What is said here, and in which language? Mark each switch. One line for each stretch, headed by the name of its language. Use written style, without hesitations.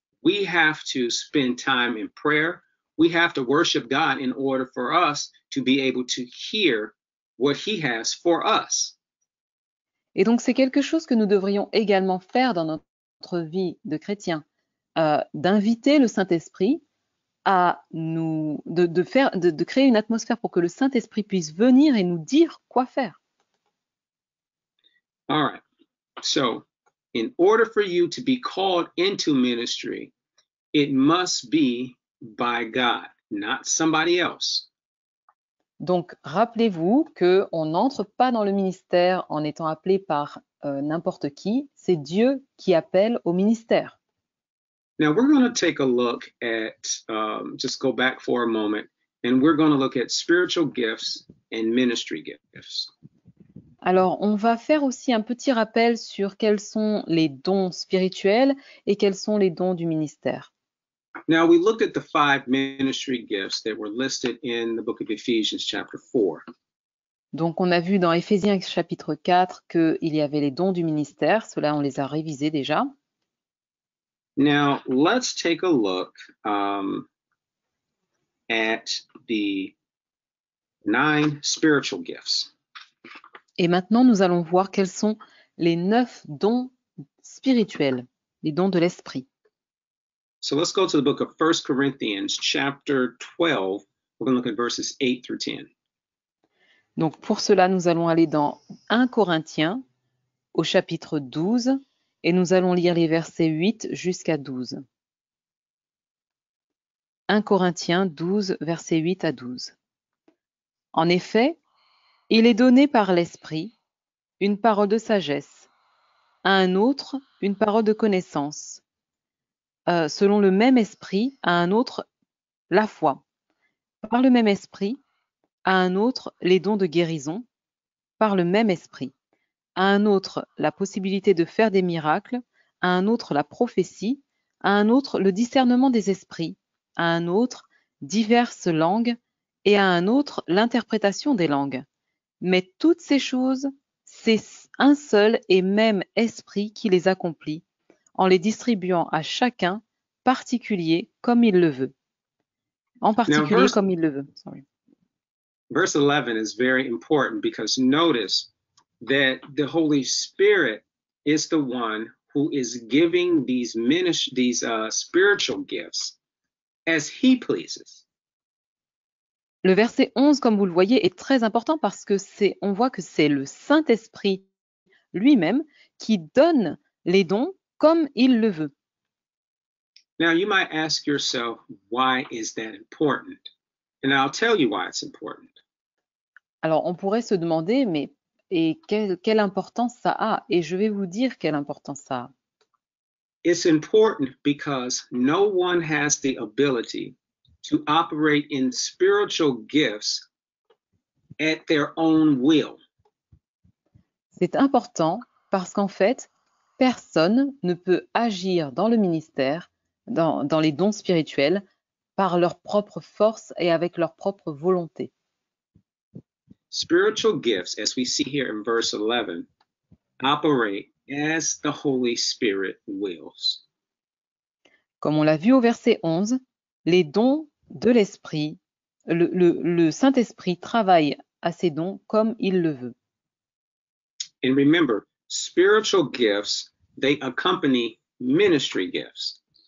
English: We have to spend time in prayer. We have to worship God in order for us to be able to hear what he has for us.
French: Et donc c'est quelque chose que nous devrions également faire dans notre vie de chrétien, d'inviter le Saint-Esprit à de créer une atmosphère pour que le Saint-Esprit puisse venir et nous dire quoi faire.
English: All right. So, in order for you to be called into ministry, it must be by God, not somebody else.
French: Donc, rappelez-vous qu'on n'entre pas dans le ministère en étant appelé par n'importe qui, c'est Dieu qui appelle au ministère.
English: Now, we're going to take a look at, just go back for a moment, and we're going to look at spiritual gifts and ministry gifts.
French: Alors, on va faire aussi un petit rappel sur quels sont les dons spirituels et quels sont les dons du ministère.
English: Now, we looked at the 5 ministry gifts that were listed in the book of Ephesians, chapter 4.
French: Donc, on a vu dans Éphésiens chapitre 4 qu'il y avait les dons du ministère. Cela, on les a révisés déjà.
English: Now, let's take a look at the 9 spiritual gifts.
French: Et maintenant, nous allons voir quels sont les 9 dons spirituels, les dons de l'esprit.
English: So let's go to the book of 1 Corinthians, chapter 12. We're going to look at verses 8 through 10.
French: Donc, pour cela, nous allons aller dans 1 Corinthiens, au chapitre 12, et nous allons lire les versets 8 jusqu'à 12. 1 Corinthiens 12, versets 8 à 12. En effet, il est donné par l'Esprit une parole de sagesse, à un autre une parole de connaissance, selon le même esprit, à un autre la foi. Par le même esprit, à un autre les dons de guérison. Par le même esprit. À un autre la possibilité de faire des miracles. À un autre la prophétie. À un autre le discernement des esprits. À un autre diverses langues. Et à un autre l'interprétation des langues. Mais toutes ces choses, c'est un seul et même esprit qui les accomplit, en les distribuant à chacun particulier comme il le veut. En
English: Now,
French: particulier comme il le veut.
English: Sorry. verse 11 is very important because notice that the Holy Spirit is the one who is giving these spiritual gifts as he pleases.
French: Le verset 11, comme vous le voyez, est très important parce que on voit que c'est le Saint-Esprit lui-même qui donne les dons comme il le veut.
English: Now, you might ask yourself, why is that important? And I'll tell you why it's important.
French: Alors, on pourrait se demander, mais et quelle importance ça a? Et je vais vous dire quelle importance ça a.
English: It's important because no one has the ability to operate in spiritual gifts at their own will.
French: C'est important parce qu'en fait, personne ne peut agir dans le ministère, dans les dons spirituels, par leur propre force et avec leur propre volonté.
English: Spiritual gifts, as we see here in verse 11, operate as the Holy Spirit wills.
French: Comme on l'a vu au verset 11, les dons de l'Esprit, le Saint-Esprit travaille à ces dons comme il le veut.
English: And remember, spiritual gifts, they accompany ministry gifts.